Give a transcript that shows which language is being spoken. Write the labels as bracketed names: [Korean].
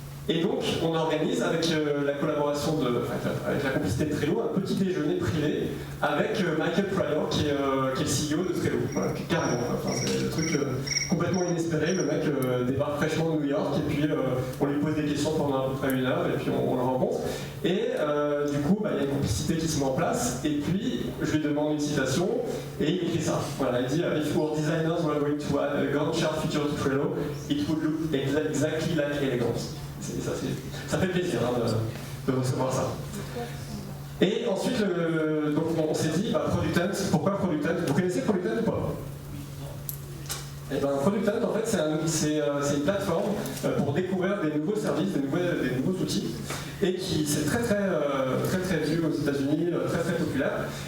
[French] Et donc, on organise avec la collaboration avec la complicité de Trello, un petit déjeuner privé avec Michael Pryor, qui est le CEO de Trello. Voilà, carrément. Enfin, c'est le truc complètement inespéré. Le mec débarque fraîchement de New York, et puis on lui pose des questions pendant à peu près 1 heure, et puis on le rencontre. Et du coup, il y a une complicité qui se met en place, et puis je lui demande une citation, et il écrit ça. Voilà, il dit [English] If our designers were going to add a Gantt chart feature to Trello, it would look exactly like elegance. [French] Ça fait plaisir de recevoir ça. Et ensuite, donc on s'est dit, Product Hunt, pourquoi Product Hunt? Vous connaissez Product Hunt ou pas? Et Product Hunt, en fait, c'est une plateforme pour découvrir des nouveaux services, des nouveaux outils, et qui c'est très vu aux États-Unis, très populaire.